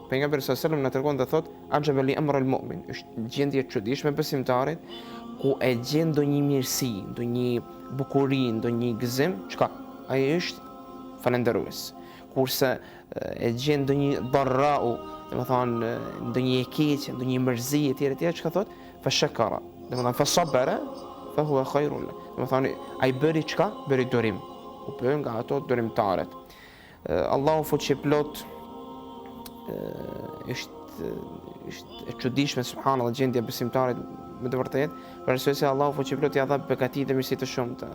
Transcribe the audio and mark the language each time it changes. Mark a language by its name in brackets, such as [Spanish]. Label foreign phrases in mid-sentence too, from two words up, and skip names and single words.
[Albanian] Pejgamberi [Arabic] صلى الله عليه وسلم [Albanian] na tregon dhe thotë: [Arabic] "عجبا لأمر المؤمن", [Albanian] është gjendje e çuditshme besimtarit ku e gjen ndonjë mirësi, ndonjë bukuri, ndonjë gëzim, çka? Ai është falënderues. Kurse e gjen ndonjë darrau, domethënë ndonjë e keqe, ndonjë mërzi etj, çka thotë? [Arabic] فشكر. Domethënë فصبر فهو خير له. [Albanian] Domethënë ai bëri çka? Bëri durim. U bë nga ato durimtarët. Allahu fuqiplot është e çuditshme subhanallahu gjendja besimtarit me të vërtetë, për arsye se Allahu fuqiplot ja dha begati dhe mirësi të shumta.